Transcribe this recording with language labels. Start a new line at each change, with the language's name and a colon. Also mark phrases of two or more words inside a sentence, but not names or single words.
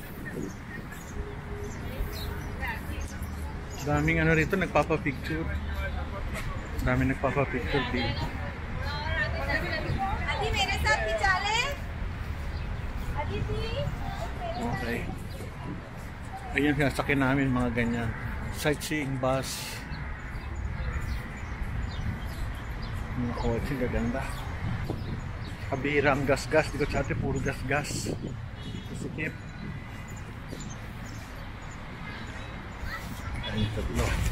Filipino: Daming rito nagpapapicture. Dami nagpapapicture dito.
Hindi: Adi, mere sath bhi chale? Aditi?
Filipino: Okay. Ayun, sinasakyan namin mga ganyan.
English: Sightseeing bus.
Filipino: Mga kotse, gaganda. Kabirang gas-gas. Di ko tsate, puro gas-gas. Sikip. Ayun, tatlo.